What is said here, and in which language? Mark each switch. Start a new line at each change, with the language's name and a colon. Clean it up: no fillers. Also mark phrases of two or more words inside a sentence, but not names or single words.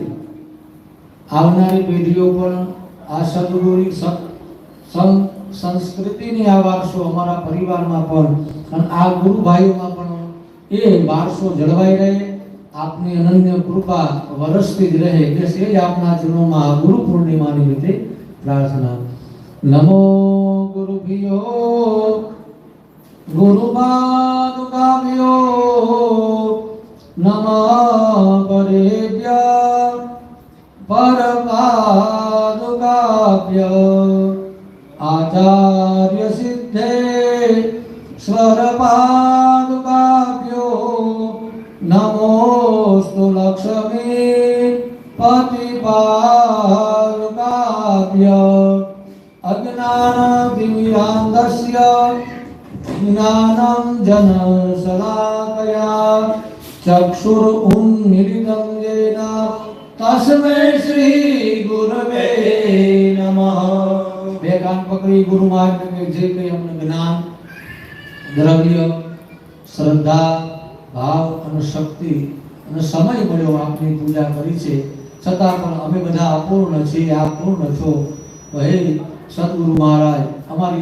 Gujarati: આવનારી પેઢીઓ પણ આ સદગુરુની સંસ્કૃતિની આ વારસો અમારા પરિવારમાં પણ અને આ ગુરુ ભાઈઓમાં પણ એ વારસો જળવાઈ રહે આપની અનન્ય કૃપા વરસતી જ રહે બસ એ જ આપના ચરણોમાં ગુરુ પૂર્ણિમાની રીતે પ્રાર્થના।
Sanskrit: नमो गुरुभ्यो गुरुपादुकाभ्यो नमः परेभ्य परपादुकाभ्य आचार्य सिद्धे स्वरपादुकाभ्यो नमोस्तु लक्ष्मी पतिपादुकाभ्य अज्ञानतिमिरान्धस्य ज्ञानं जनशलाकया चक्षुरुन्मीलितं येन तस्मै श्री गुरवे नमः।
Gujarati: બે કાન પકડી ગુરુ મહારાજને જે કંઈ અમને જ્ઞાન દ્રવ્ય શ્રદ્ધા ભાવ અને શક્તિ અને સમય મળ્યો આપની પૂજા કરી છે છતાં પણ અમે બધા અપૂર્ણ છીએ આપ પૂર્ણ છો તો હે સદગુરુ મહારાજ અમારી